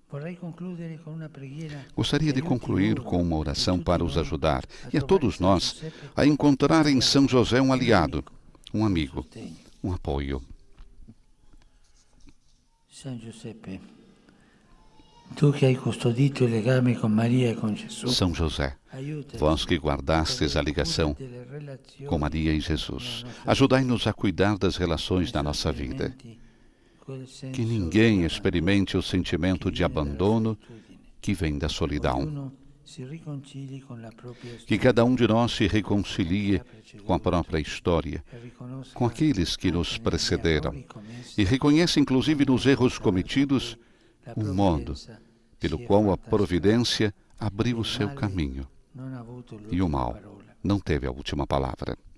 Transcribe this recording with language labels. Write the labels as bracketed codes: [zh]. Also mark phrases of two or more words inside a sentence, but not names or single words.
[pt] Gostaria de concluir com uma oração para os ajudar e a todos nós a encontrar em São José um aliado, um amigo, um apoio. [it] São Giuseppe, tu que hai custodito il legame con Maria e con Gesù. [pt] São José, vós que guardastes a ligação com Maria e Jesus, ajudai-nos a cuidar das relações da nossa vida. Que ninguém experimente o sentimento de abandono que vem da solidão. Que cada um de nós se reconcilie com a própria história, com aqueles que nos precederam, e reconheça inclusive nos erros cometidos um modo pelo qual a providência abriu o seu caminho, e o mal não teve a última palavra.